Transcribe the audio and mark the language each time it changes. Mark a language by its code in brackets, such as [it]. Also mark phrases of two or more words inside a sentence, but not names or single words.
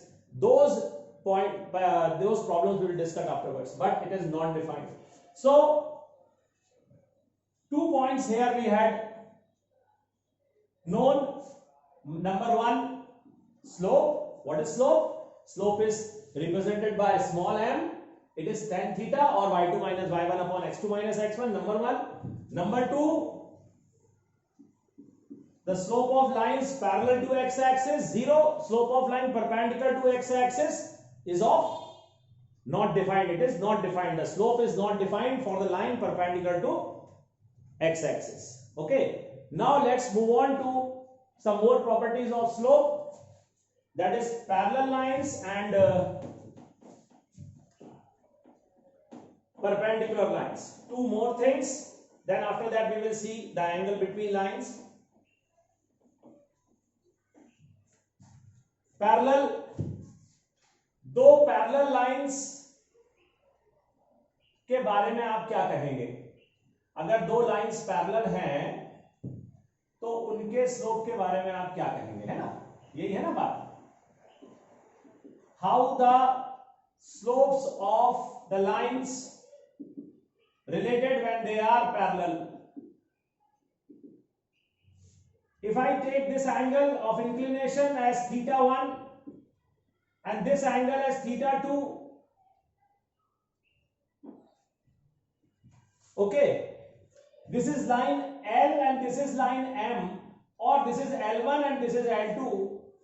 [en] Those problems we will discuss afterwards, but it is non-defined. So 2 points here we had known. Number 1, slope. What is slope? Slope is represented by small m. It is tan theta or y2 minus y1 upon x2 minus x1. Number 1. Number 2, the slope of lines parallel to x-axis 0. Slope of line perpendicular to x-axis is of not defined. It is not defined. The slope is not defined for the line perpendicular to x-axis. Okay. Now let's move on to some more properties of slope. That is parallel lines and perpendicular lines. 2 more things. Then after that we will see the angle between lines. Parallel. [hi] दो [en] parallel lines [hi] के बारे में आप क्या कहेंगे? अगर दो [en] lines parallel [hi] हैं तो उनके स्लोप के बारे में आप क्या कहेंगे, है ना? यही है ना बात. [en] How the slopes of the lines related when they are parallel. If I take this angle of inclination as theta 1 and this angle as theta 2, okay, this is line L and this is line M, or this is L1 and this is L2.